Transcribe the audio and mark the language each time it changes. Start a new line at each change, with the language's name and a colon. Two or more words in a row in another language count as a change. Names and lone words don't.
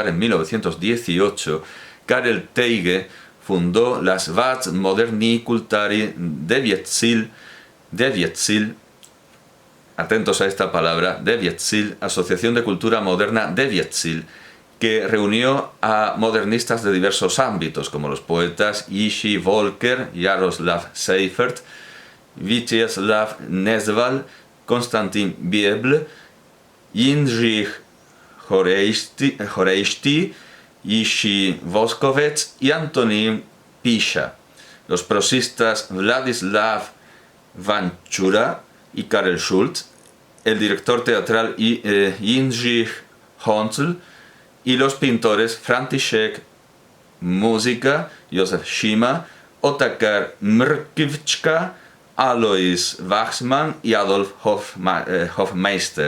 Spanish: en 1918, Karel Teige fundó las Vats Moderní Kultury Devětsil, atentos a esta palabra, Devětsil, Asociación de Cultura Moderna Devětsil, que reunió a modernistas de diversos ámbitos, como los poetas Jiří Volker, Jaroslav Seifert, Vítězslav Nezval, Konstantin Biebl, Jindřich Horejští, Jiří Voskovec y Antonín Píša. Los prosistas Vladislav Vančura y Karel Schulz, el director teatral Jindřich Honcl y los pintores František Múzika, Josef Šíma, Otakar Mrkvička, Alois Waxman y Adolf Hofmeister.